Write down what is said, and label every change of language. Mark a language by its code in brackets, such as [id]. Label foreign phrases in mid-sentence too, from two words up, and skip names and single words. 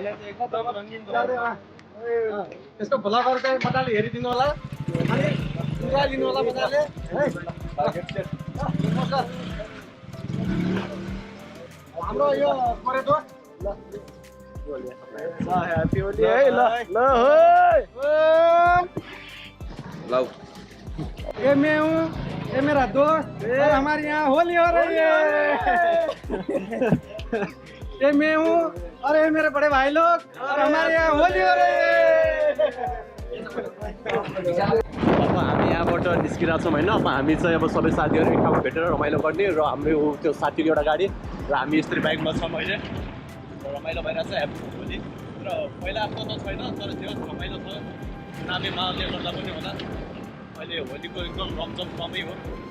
[ne] यसको भ्लगहरू चाहिँ मजाले हेरिदिनु होला, अनि लिनु होला मजाले है। हाम्रो यो गरेको ह्याप्पी होली है। ल [hi] ये मैं हूँ, ये मेरा दोस्त, और हमारे यहाँ होली हो रही है। ये मैं हूँ और ये मेरे बड़े भाई लोग, और हमारे यहाँ होली हो रही है। [ne] अब हामी यहाँबाट निस्किरहेको छौँ होइन। अब हामी चाहिँ अब सबै साथीहरू एक ठाउँमा भेटेर रमाइलो गर्ने, र हाम्रो त्यो साथीको एउटा गाडी र हामी यस्तरी बाइकमा छौँ अहिले। रमाइलो भइरहेको छ ह्याप्पी होली। र पहिला जस्तो त छैन, तर त्यो रमाइलो छ। चुनावी माहौलले गर्दा पनि होला, अहिले होलीको एकदम रमझम कमै हो।